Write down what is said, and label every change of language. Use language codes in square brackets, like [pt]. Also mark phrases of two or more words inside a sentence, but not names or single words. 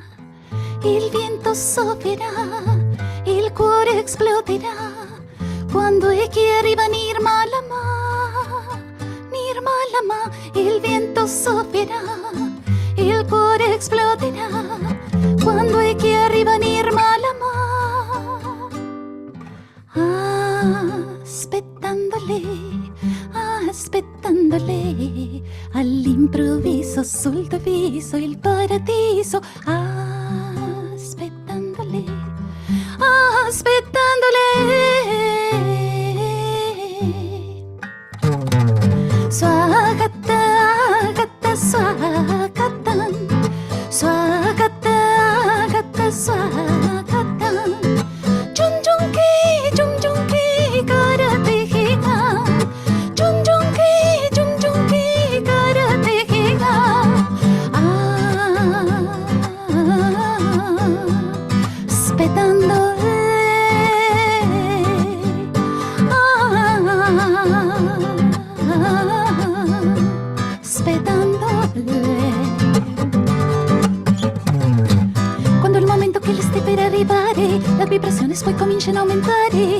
[it] Il vento soffierà, il cuore esploderà, quando è che arriva Nirmala Ma, il vento soffierà, il cuore esploderà, quando è che arriva Nirmala Ma. Aspettando lei, all'improvviso sul tuo viso il paradiso. Aspettando lei. [sa] स्वागत स्वागतम् स्वागत स्वागतम्. Junjunki, karatehiga. Junjunki, karatehiga. [it] Aspettando quando il momento che le stai per arrivare, le vibrazioni poi cominciano a aumentare.